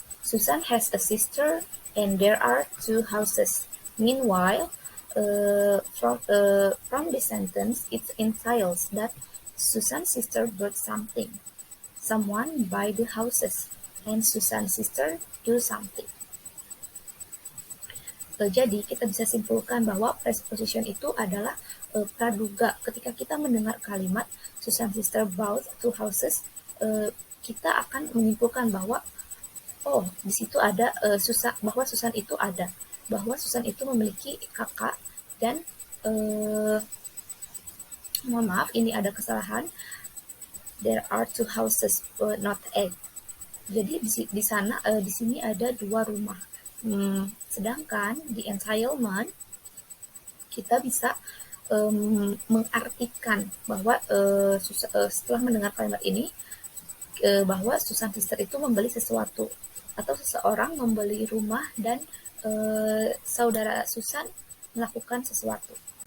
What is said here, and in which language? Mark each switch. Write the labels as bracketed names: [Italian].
[English] Susan has a sister, and there are two houses. Meanwhile, from the sentence, it entails that Susan's sister bought something. Someone buy the houses, and Susan's sister do something. [Indonesian] Jadi kita bisa simpulkan bahwa presupposition itu adalah praduga. Ketika kita mendengar kalimat [English] Susan sister bought two houses, [Indonesian] kita akan menyimpulkan bahwa di situ ada bahwa Susan itu ada, bahwa Susan itu memiliki kakak dan mohon maaf ini ada kesalahan. [English] There are two houses, not a. [Indonesian] Jadi di sana di sini ada dua rumah. Sedangkan di entailment kita bisa mengartikan bahwa setelah mendengar kalimat ini bahwa Susan sister itu membeli sesuatu atau seseorang membeli rumah dan saudara Susan melakukan sesuatu.